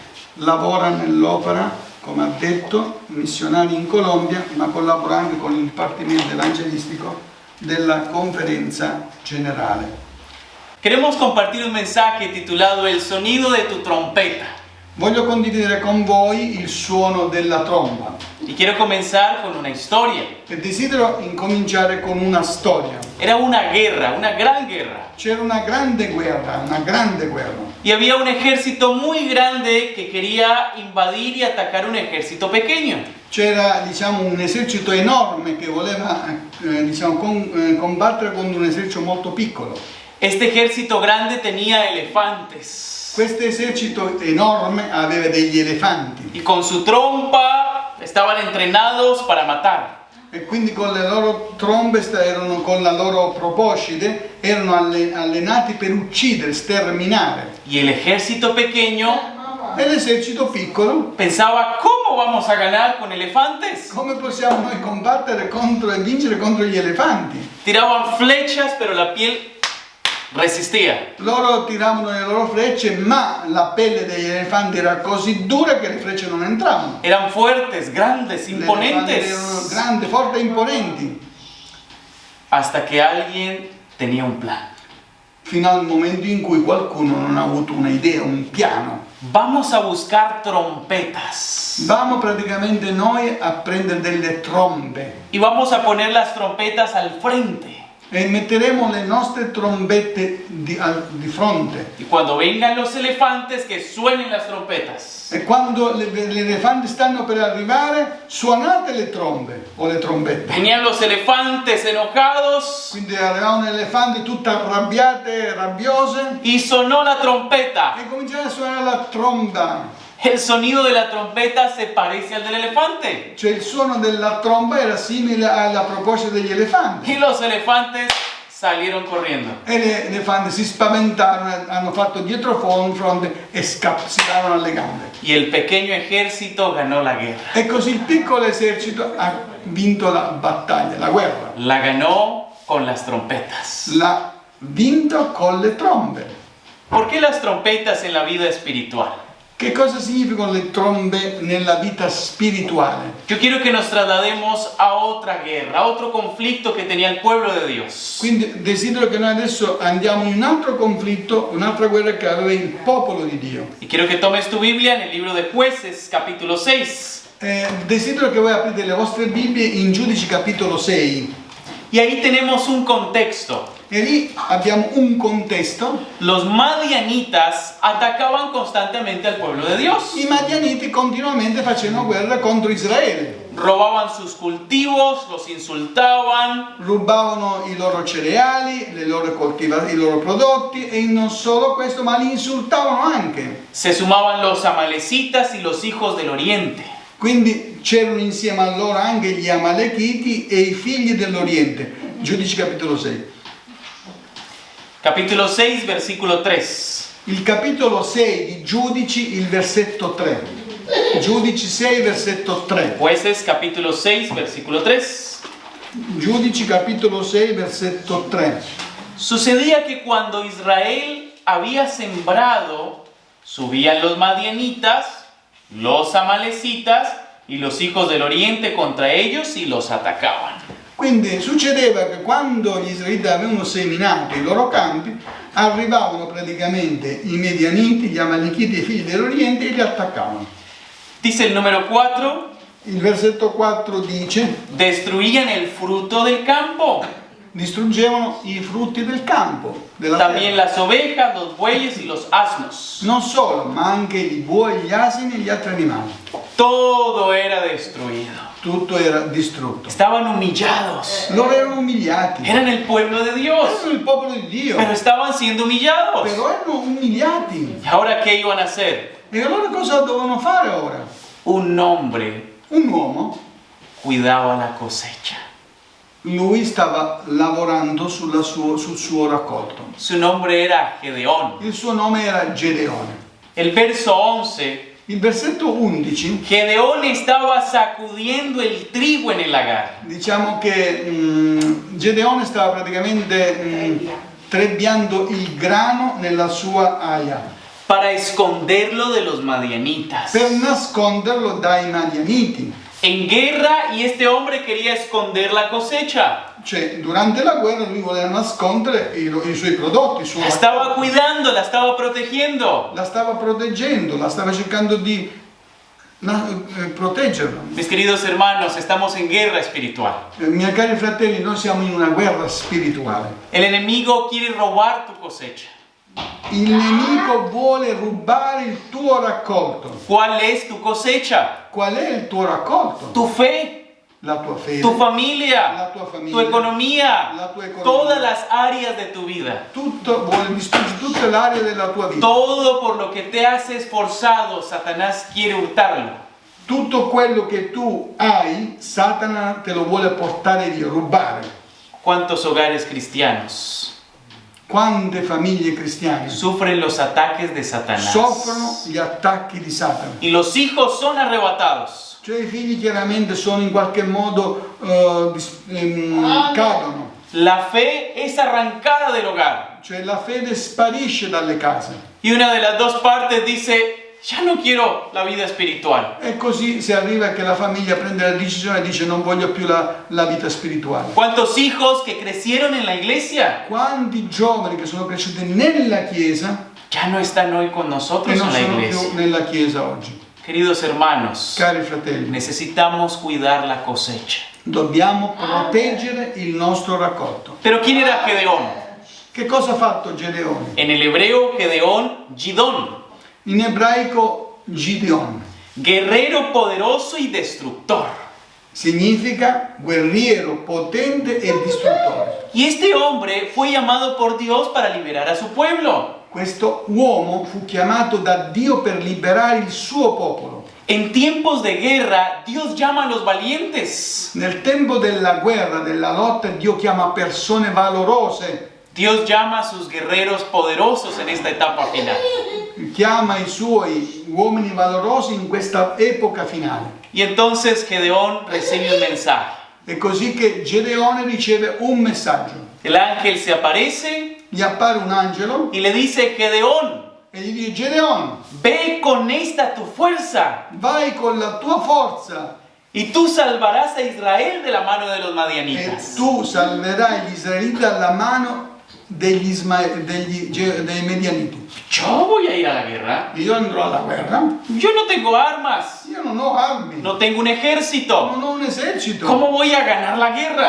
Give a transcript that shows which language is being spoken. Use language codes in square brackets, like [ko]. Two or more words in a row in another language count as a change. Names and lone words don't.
[it] lavora nell'opera, come ha detto, missionari in Colombia, ma collabora anche con il Dipartimento Evangelistico della Conferenza Generale. [es] Queremos compartir un mensaje titulado El sonido de tu trompeta. [it] Voglio condividere con voi il suono della tromba [es] Y quiero comenzar con una historia. [it] e desidero incominciare con una storia. [es] Era una guerra, una gran guerra. [it] C'era una grande guerra. [es] Y había un ejército muy grande que quería invadir y atacar un ejército pequeño. [it] C'era un esercito enorme che voleva combattere con un esercito molto piccolo. [es] Este ejército grande tenía elefantes. [it] Questo esercito enorme aveva degli elefanti [es] Y con su trompa estaban entrenados para matar. [it] e quindi con le loro trombe con la loro proboscide erano allenati per uccidere, sterminare. [es] Y el ejército pequeño [it] E l'esercito piccolo, [es] pensaba, ¿cómo vamos a ganar con elefantes? [it] come possiamo noi combattere contro e vincere contro gli elefanti? [es] Tiraban flechas, pero la piel resistía. [it] Loro tiravano le loro frecce, ma la pelle degli elefanti era così dura che le frecce non entravano. [es] Eran fuertes, grandes, [it] Gli elefanti erano [es] imponentes. [it] grandi, forti e imponenti. [es] Hasta que alguien tenía un plan. [it] Fino al momento in cui qualcuno non ha avuto un'idea, un piano. [es] Vamos a buscar trompetas. [it] Vamo praticamente noi a prendere delle trombe [es] Y vamos a poner las trompetas al frente. [it] e metteremo le nostre trombette di fronte. [es] Y cuando vengan los elefantes, que suenen las trompetas. [it] E quando gli elefanti stanno per arrivare, suonate le trombe o le trombette. [es] Venían los elefantes enojados [it] Quindi arrivavano le elefanti tutte arrabbiate, rabbiose, [es] y sonó la trompeta. [it] e cominciano a suonare la tromba. [es] El sonido de la trompeta se parece al del elefante. [it] Cioè il suono della tromba era simile alla proposta degli elefanti. [es] Y los elefantes salieron corriendo. [it] E gli elefanti si spaventarono, hanno fatto dietro fronte e si davano alle gambe. [es] Y el pequeño ejército ganó la guerra. [it] E così il piccolo esercito ha vinto la battaglia, la guerra. [es] La ganó con las trompetas. [it] L'ha vinto con le trombe. [es] ¿Por qué las trompetas en la vida espiritual? [it] Che cosa significano le trombe nella vita spirituale? [es] Yo quiero que nos traslademos a otra guerra, a otro conflicto que tenía el pueblo de Dios. [it] Quindi desidero che noi adesso andiamo in un altro conflitto, un'altra guerra che aveva il popolo di Dio. [es] Y quiero que tomes tu Biblia en el libro de Jueces, capítulo 6. [it] Desidero che voi aprite le vostre Bibbie in Giudici capitolo 6. [es] Y ahí tenemos un contexto. [it] E lì abbiamo un contesto. [es] Los madianitas atacaban constantemente al pueblo de Dios. [it] I Madianiti continuamente facevano guerra contro Israele. [es] Robaban sus cultivos, los insultaban. [it] Rubavano i loro cereali, i loro prodotti, e non solo questo, ma li insultavano anche. [es] Se sumaban los amalecitas y los hijos del oriente. [it] Quindi c'erano insieme a loro anche gli Amalechiti e i figli dell'Oriente. Giudici capitolo 6. [es] Capítulo 6, versículo 3. [it] Il capitolo 6 di Giudici, il versetto 3. Giudici 6, versetto 3. [es] Jueces, capítulo 6, versículo 3. [it] Giudici capitolo 6, versetto 3. [es] Sucedía que cuando Israel había sembrado, subían los madianitas, los amalecitas y los hijos del oriente contra ellos y los atacaban. [it] Quindi succedeva che quando gli israeliti avevano seminato i loro campi, arrivavano praticamente i Medianiti, gli Amalechiti e i figli dell'Oriente e li attaccavano. [es] Dice el número 4, [it] Il versetto 4 dice: [es] destruían el fruto del campo, [it] distruggevano i frutti del campo, della [es] también [it] terra. [es] las ovejas, los bueyes y los asnos. [it] Non solo, ma anche i buoi, gli asini e gli altri animali. [es] Todo era destruido. [it] Tutto era distrutto. [es] Estaban humillados. [it] Loro erano umiliati. [es] Eran el pueblo de Dios, [it] Erano il popolo di Dio, [es] pero estaban siendo humillados. [it] però erano umiliati. [es] ¿Y ahora qué iban a hacer? [it] E allora cosa dovevano fare ora? [es] Un hombre [it] Un uomo, [es] cuidaba la cosecha. [it] lui stava lavorando sul suo raccolto. [es] Su nombre era Gedeón. [it] Il suo nome era Gedeone. [es] El verso 11, [it] Il versetto 11, [es] Gedeón estaba sacudiendo el trigo en el lagar. [it] diciamo che Gedeone stava praticamente trebbiando il grano nella sua aia. [es] para esconderlo de los madianitas. [it] per nasconderlo dai madianiti. [es] En guerra, y este hombre quería esconder la cosecha. [it] Cioè, durante la guerra lui voleva nascondere i suoi prodotti, il suo [es] La estaba cuidando, la estaba protegiendo. [it] la stava proteggendo, la stava cercando di proteggerla. [es] Mis queridos hermanos, estamos en guerra espiritual. [it] Miei cari fratelli, noi siamo in una guerra spirituale. [es] El enemigo quiere robar tu cosecha. [it] Il nemico vuole rubare il tuo raccolto. [es] ¿Cuál es tu cosecha? [it] Qual è il tuo raccolto? [es] Tu fe, [it] La tua fede, [es] tu familia, [it] la tua famiglia, [es] tu economía, [it] la tua economia. [es] todas las áreas de tu vida. [it] Tutto, vuole distruggere tutta l'area della tua vita. [es] Todo por lo que te has esforzado, Satanás quiere hurtarlo. [it] Tutto quello che tu hai, Satana te lo vuole portare via, rubare. [es] ¿Cuántos hogares cristianos [it] Quante famiglie cristiane [es] sufren los ataques de Satanás? [it] soffrono gli attacchi di Satana. [es] Y los hijos son arrebatados. [it] Cioè i figli chiaramente sono in qualche modo cadono. [es] La fe es arrancada del hogar. [it] Cioè la fede sparisce dalle case. [es] Y una de las dos partes dice, ya no quiero la vida espiritual. [it] E così si arriva che la famiglia prende la decisione e dice non voglio più la vita spirituale. [es] ¿Cuántos hijos que crecieron en la iglesia [it] Quanti giovani che sono cresciuti nella chiesa [es] ya no están hoy con [it] e [es] nosotros [it] non [es] en la [it] sono [es] iglesia? [it] più nella chiesa oggi? [es] Queridos hermanos, [it] Cari fratelli, [es] necesitamos cuidar la cosecha. [it] dobbiamo proteggere il nostro raccolto. [es] Pero ¿quién era Gedeón? [it] Che cosa ha fatto Gedeone? [es] En el hebreo, Gedeón, Gidón, [it] In ebraico Gideon [es] guerrero poderoso y destructor. [it] significa guerriero potente e distruttore. [es] Y este hombre fue llamado por Dios para liberar a su pueblo. [it] Questo uomo fu chiamato da Dio per liberare il suo popolo. [es] En tiempos de guerra, Dios llama a los valientes. [it] Nel tempo della guerra, della lotta, Dio chiama persone valorose, [es] Dios llama a sus guerreros poderosos en esta etapa final. [it] chiama i suoi uomini valorosi in questa epoca finale. [es] Y entonces Gedeón recibe un mensaje. [it] È così che Gedeone riceve un messaggio. [es] El ángel se aparece [it] Gli appare un angelo [es] y le dice, Gedeón, [it] e gli dice: Gedeone, [es] ve con esta tu fuerza [it] vai con la tua forza [es] y tú salvarás a Israel de la mano de los [it] e [es] madianitas. [it] tu salverai gli israeliti dalla mano dei medianiti. [es] Yo voy a ir a la guerra. [it] Io andrò alla guerra, [es] Yo no tengo armas. [it] io non ho armi, [es] No tengo un ejército. [it] non ho un esercito. [es] ¿Cómo voy a ganar la guerra?